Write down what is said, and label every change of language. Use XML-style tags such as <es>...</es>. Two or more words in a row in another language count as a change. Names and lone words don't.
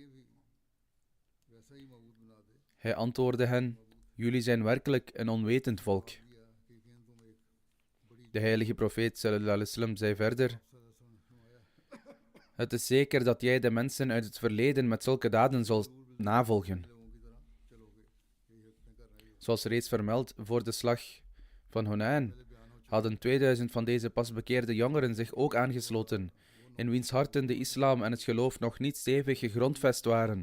<nl>Hij antwoordde hen: jullie zijn werkelijk een onwetend volk. De heilige profeet</nl> <ar>صلى الله عليه وسلم</ar> <nl>zei verder: het is zeker dat jij de mensen uit het verleden met zulke daden zult navolgen. Zoals reeds vermeld, voor de slag van Hunain hadden 2000 van deze pas bekeerde jongeren zich ook aangesloten, in wiens harten de islam en het geloof nog niet stevig gegrondvest waren.</nl>